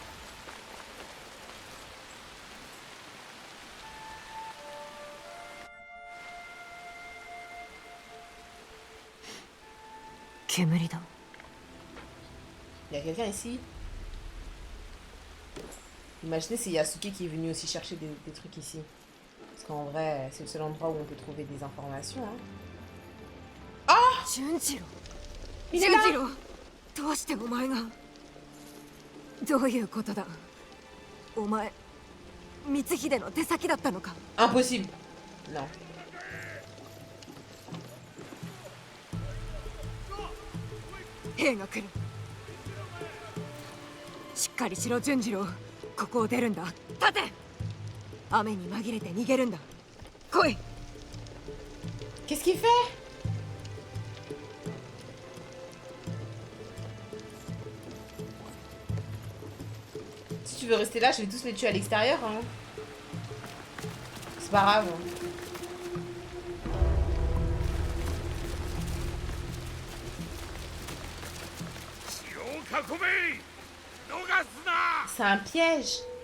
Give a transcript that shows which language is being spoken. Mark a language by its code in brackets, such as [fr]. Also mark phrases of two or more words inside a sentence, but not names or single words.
[ja] 煙だ。 [fr] Il y a quelqu'un ici? Imaginez, c'est Yasuke qui est venu aussi chercher des trucs ici. Parce qu'en vrai, c'est le seul endroit où on peut trouver des informations. Hein. [ja] 純次郎。 [fr] Il est [ja] 純 [fr] là! [ja] 次郎、どうしてお前が。どういうことだ。お前、光秀の手先だったのか。 [fr] Impossible. Non. [ja] 兵が来る。しっかりしろ純次郎。ここを出るんだ。立て。雨に紛れて逃げるんだ。来い。 [fr] Qu'est-ce qu'il fait? Si tu veux rester là, je vais tous les tuer à l'extérieur. Hein. C'est pas grave. C'est un piège.